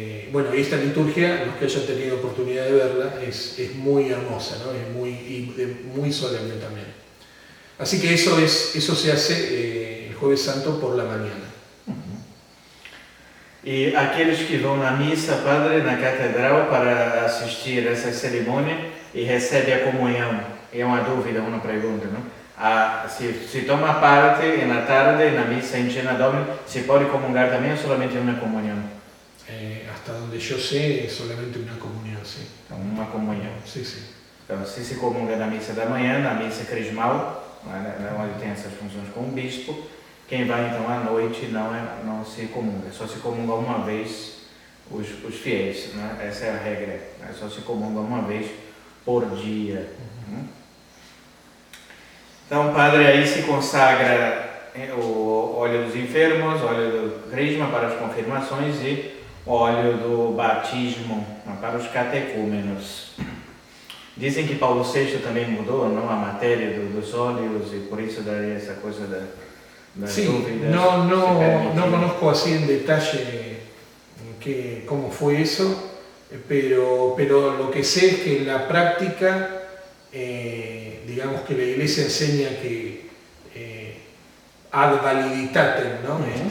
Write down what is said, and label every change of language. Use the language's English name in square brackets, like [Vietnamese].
[Spanish] Bueno, y esta liturgia, los que hayan tenido oportunidad de verla, es muy hermosa, ¿no? Es muy solemne también. Así que eso se hace el Jueves Santo por la mañana. [Portuguese] E aqueles que vão na missa, padre, na catedral para assistir essa cerimônia e recebe a comunhão, é uma dúvida, uma pergunta, não? Se toma parte na tarde na missa em Cena Domini, se pode comungar também ou somente uma comunhão? [Spanish] Hasta donde yo sé, es solamente una comunión, sí. [Portuguese] Então, uma comunhão. [Spanish] Sí, sí. [Portuguese] Então, se comunga na missa da manhã, na missa crismal, onde tem essas funções com o bispo, quem vai então à noite não se comunga, só se comunga uma vez os fiéis, né? Essa é a regra, né? Só se comunga uma vez por dia. Então, padre, aí se consagra o óleo dos enfermos, óleo do crisma para as confirmações e óleo do batismo para os catecúmenos. Dizem que Paulo VI também mudou, não, a matéria dos óleos e por isso daria essa coisa das dúvidas. [Spanish] No conozco así en detalle cómo fue eso, pero lo que sé es que en la práctica, digamos que la Iglesia enseña que ad validitatem, ¿no?